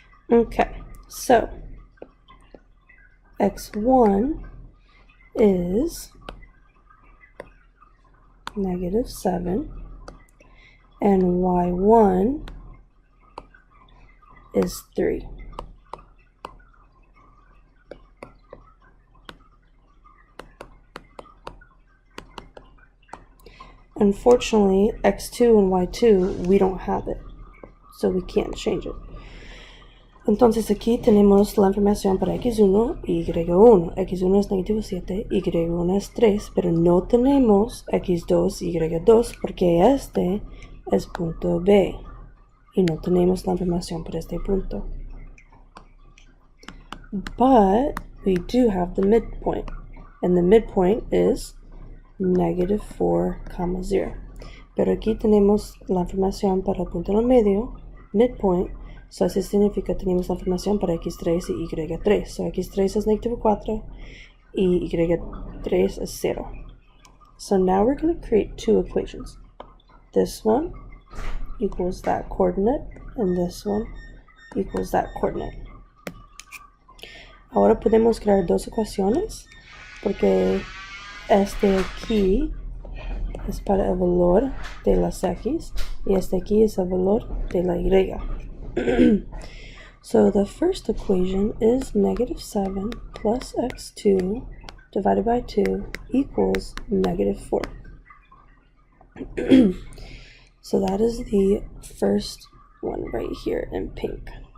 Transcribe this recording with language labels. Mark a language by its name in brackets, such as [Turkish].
[English] Okay, so x1 is -7 and y1 is 3. Unfortunately, x2 and y2, we don't have it, so we can't change it. [Spanish] Entonces aquí tenemos la información para x1 y y1. x1 es negativo 7, y1 es 3, pero no tenemos x2 y y2 porque este es punto B y no tenemos la información para este punto. [English] But we do have the midpoint, and the midpoint is -4, 0. [Spanish] Pero aquí tenemos la información para el punto en el medio, midpoint. So eso significa que tenemos la información para x3 y y3. So x3 es -4 y y3 is 0. [English] So now we're going to create two equations. This one equals that coordinate, and this one equals that coordinate. [Spanish] Ahora podemos crear dos ecuaciones, porque este aquí es para el valor de las x, y este aquí es el valor de la y. [English] So the first equation is -7 plus x2 divided by 2 equals -4. So that is the first one right here in pink.